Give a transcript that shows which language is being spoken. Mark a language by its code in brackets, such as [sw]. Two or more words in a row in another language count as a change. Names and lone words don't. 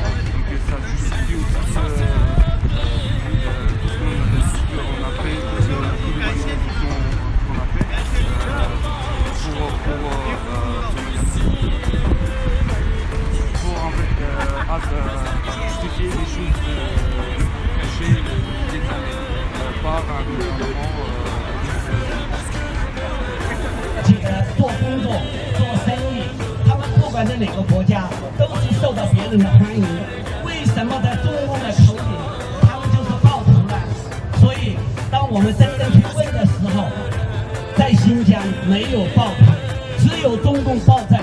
[fr] Donc ça justifie aussi tout ce qu'on a fait, toutes les manifestations qu'on a fait pour en fait justifier les choses cachées des années par un gouvernement [zh] 做工作、做生意，他们不管在哪个国家，都是受到别人的欢迎。为什么在中共的口里，他们就是报仇呢？所以，当我们真正去问的时候，在新疆没有报仇，只有中共暴政。